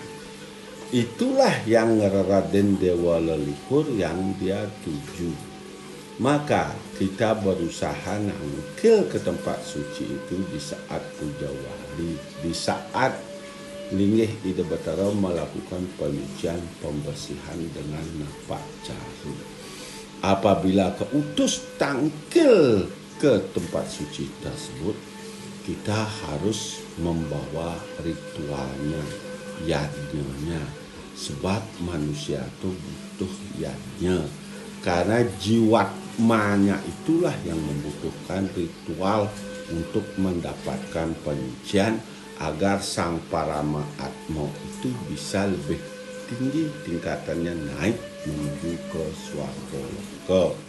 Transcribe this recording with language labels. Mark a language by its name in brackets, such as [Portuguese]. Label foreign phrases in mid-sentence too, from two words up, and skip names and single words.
[Indonesian] Itulah yang Raden Dewa Leluhur yang dia tuju. Maka kita berusaha nangkil ke tempat suci itu di saat puja wali, di saat Linggih Ida Batara melakukan penyucian pembersihan dengan napak caru. Apabila keutus tangkil ke tempat suci tersebut, kita harus membawa ritualnya, yajnya, sebab manusia itu butuh yajnya. Karena jiwatmanya itulah yang membutuhkan ritual untuk mendapatkan penyucian agar sang Parama Atma itu bisa lebih tinggi tingkatannya, naik menuju ke swarga loka.